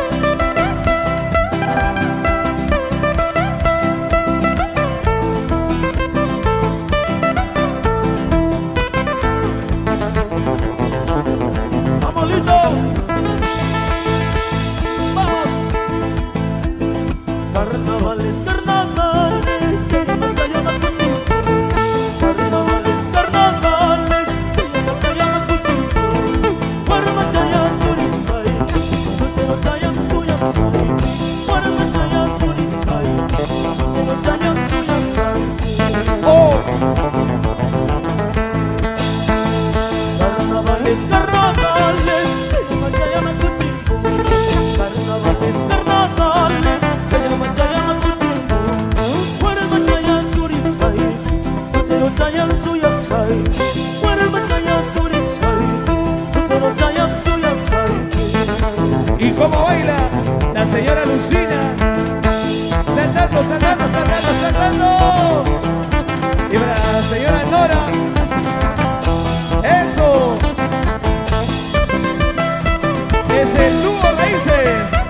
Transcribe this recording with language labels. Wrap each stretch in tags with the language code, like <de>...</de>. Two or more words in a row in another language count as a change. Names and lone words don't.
<es>Vamos, listo. Vamos. Carnavales, carnavales, que llama, llama contigo. Carnavales, carnavales, que llama contigo.</es> <qu>Warma chaya surisai, sutero chaya suyamsai. Warma chaya surisai, sutero chaya suyamsai.</qu> <es>¡Oh! Carnavales, carnavales, que llama contigo. Carnavales, carnavales, que llama contigo.</es> <qu>Warma chaya surisai, sutero chaya suyamsai. Warma chaya surisai, sutero chaya suyamsai.</qu> <es>¿Y cómo baila la señora Lucina? Saltando, saltando, saltando, saltando. Y para la señora Nora. ¡Eso! Es el dúo Raíces.</es>